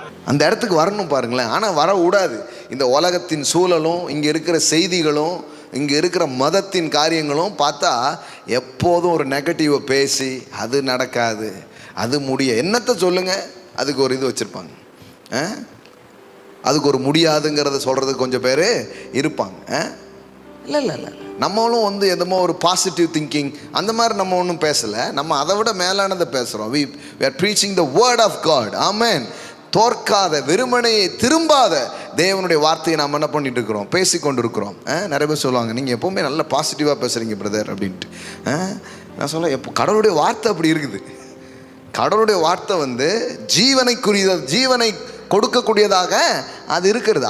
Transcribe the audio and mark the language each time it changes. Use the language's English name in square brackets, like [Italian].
[Tamil] அந்த இடத்துக்கு வரணும் பாருங்களேன். ஆனால் வர விடாது. இந்த உலகத்தின் சூழலும், இங்கே இருக்கிற செய்திகளும், இங்கே இருக்கிற மதத்தின் காரியங்களும் பார்த்தா எப்போதும் ஒரு நெகட்டிவை பேசி அது நடக்காது, அது முடிய என்னத்தை சொல்லுங்கள், அதுக்கு ஒரு இது வச்சுருப்பாங்க. அதுக்கு ஒரு முடியாதுங்கிறத சொல்கிறதுக்கு கொஞ்சம் பேர் இருப்பாங்க. இல்லை இல்லை இல்லை, நம்மளும் வந்து எதுமோ ஒரு பாசிட்டிவ் திங்கிங் அந்த மாதிரி நம்ம ஒன்றும் பேசலை. நம்ம அதை விட மேலானதை பேசுகிறோம். [English] we are preaching the word of God. [Tamil] ஆமென். தோற்காத, வெறுமனையை திரும்பாத தேவனுடைய வார்த்தையை நாம் என்ன பண்ணிட்டு இருக்கிறோம்? பேசி கொண்டு இருக்கிறோம். நிறைய பேர் சொல்லுவாங்க, நீங்கள் எப்போவுமே நல்ல பாசிட்டிவாக பேசுகிறீங்க பிரதர் அப்படின்ட்டு. நான் சொல்ல, எப்போ கடவுளுடைய வார்த்தை அப்படி இருக்குது. கடவுளுடைய வார்த்தை வந்து ஜீவனைக்குரிய, ஜீவனை கொடுக்கக்கூடியதாக அது இருக்கிறது.